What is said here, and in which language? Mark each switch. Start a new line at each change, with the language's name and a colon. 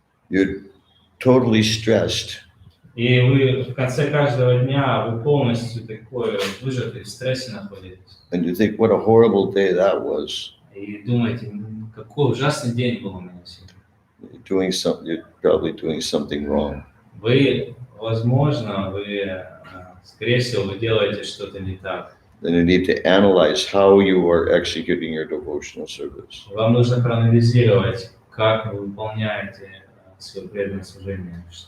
English: you're totally stressed,
Russian: и вы в конце каждого дня вы полностью такой выжатый в стрессе находитесь.
English: and you think, what a horrible day that was.
Russian: И думаете, какой ужасный день был у меня сегодня.
English: You're probably doing something wrong.
Russian: Вы, возможно, скорее всего, вы делаете что-то не так.
English: Then you need to analyze how you are executing your devotional service.
Russian: Вам нужно проанализировать, как вы выполняете свое преданное служение.